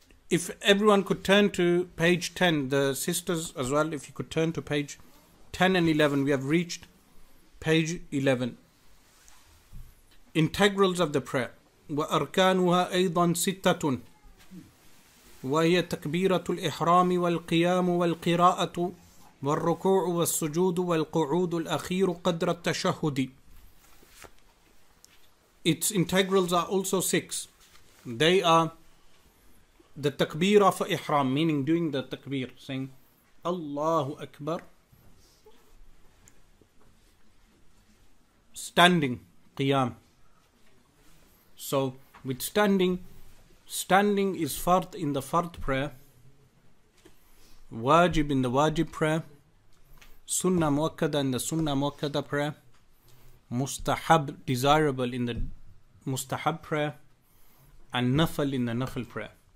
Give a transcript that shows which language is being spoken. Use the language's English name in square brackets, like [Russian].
[English] If everyone could turn to page 10, the sisters as well, if you could turn to page 10 and 11, we have reached page 11. Integrals of the prayer. [Arabic] وأركانها أيضا ستة وهي تكبيرة الإحرام والقيام والقراءة والركوع والسجود والقعود الأخير قدر التشهد. [English] Its integrals are also 6. They are the takbirah for ihram, meaning doing the takbir, saying Allahu Akbar. Standing, qiyam. So with standing is fard in the fard prayer, wajib in the wajib prayer, sunnah muakkada in the sunnah muakkada prayer, mustahab, desirable in the mustahab prayer, and nafal in the nafal prayer.